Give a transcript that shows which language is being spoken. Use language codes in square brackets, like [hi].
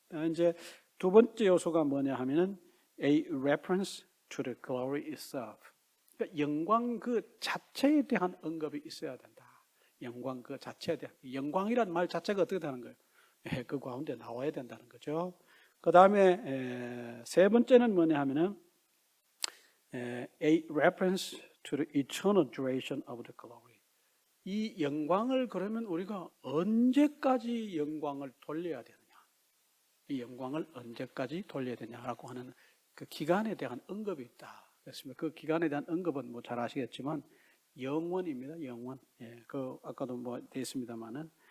[ko] 이제 두 번째 요소가 뭐냐 하면은 [en] a reference to the glory itself. [ko] 그러니까 영광 그 자체에 대한 언급이 있어야 된다. 영광 그 자체에 대한 영광이란 말 자체가 어떻게 되는 거예요? 그 가운데 나와야 된다는 거죠. 그 다음에 세 번째는 뭐냐 하면은 [en] a reference to the eternal duration of the glory. [ko] 이 영광을 그러면 우리가 언제까지 영광을 돌려야 되느냐? 이 영광을 언제까지 돌려야 되냐라고 하는 그 기간에 대한 언급이 있다. 그렇습니다. 그 기간에 대한 언급은 뭐 잘 아시겠지만 영원입니다. 영원. 그 아까도 뭐 돼 있습니다만은